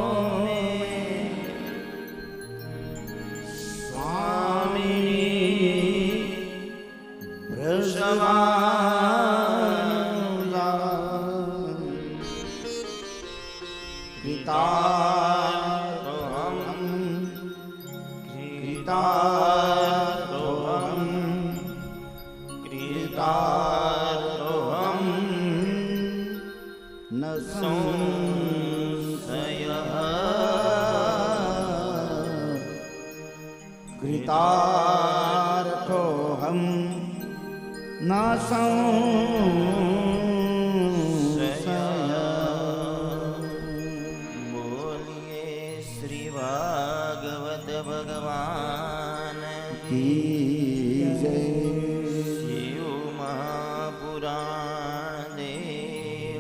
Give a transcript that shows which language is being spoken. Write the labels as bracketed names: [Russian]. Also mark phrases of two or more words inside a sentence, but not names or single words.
[Sanskrit] સ્વામી વૃષભાનુલા कृतारोहं न संशयः कृतार्थोऽहं न संशयः. [Hindi] बोलिए श्री भागवत भगवान की जय. शिव महापुराण देव